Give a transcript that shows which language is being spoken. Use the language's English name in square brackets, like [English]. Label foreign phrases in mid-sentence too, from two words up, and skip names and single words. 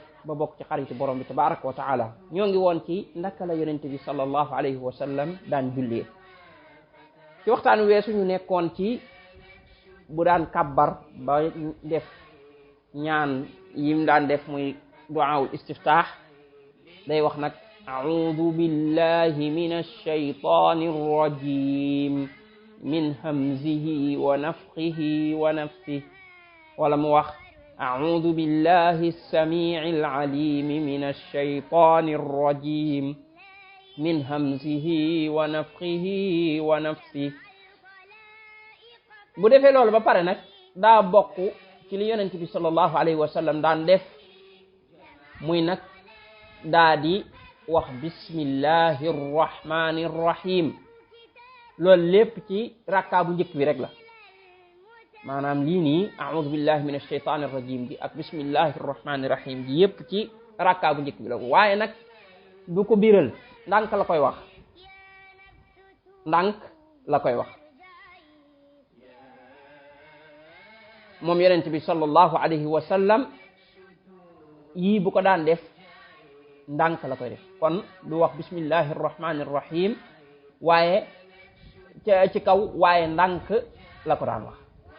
[Wolof] ba bokk ci xaritu borom bi [Arabic] تبارك وتعالى [Wolof] ñoo ngi woon ci ndaka la yonent bi [Arabic] صلى الله عليه وسلم [Wolof] daan jullee ci waxtaan weesu ñu nekkoon ci bu daan kabbar ba def ñaan yim daan def muy [Arabic] دعاء الاستفتاح [Wolof] day wax nag [Arabic] أعوذ بالله من الشيطان الرجيم من همزه ونفثه ونفثه [Wolof] wala mu wax [Arabic] أعوذ بالله السميع العليم من الشيطان الرجيم من همزه ونفثه ونفثه [Wolof] bu defee loolu ba pare nag daa bokk ci li yonent bi [Arabic] صلى الله عليه وسلم [Wolof] daan def muy nag daa di wax [Arabic] بسم الله الرحمن الرحيم [Wolof] loolu lépp ci rakka bu njëkk bi rek la maanaam lii nii [Arabic] أعوذ بالله من الشيطان الرجيم [Wolof] bi ak [Arabic] بسم الله الرحمن الرحيم [Wolof] bi yépp ci rakka bu njëkk bi la waaye nag du ko biral ndànk la koy wax moom yonent bi [Arabic] صلى الله عليه وسلم [Wolof] yii bu ko daan def ndànk la koy def kon du wax [Arabic] بسم الله الرحمن الرحيم [Wolof] waaye ci kaw waaye ndànk la ko daan wax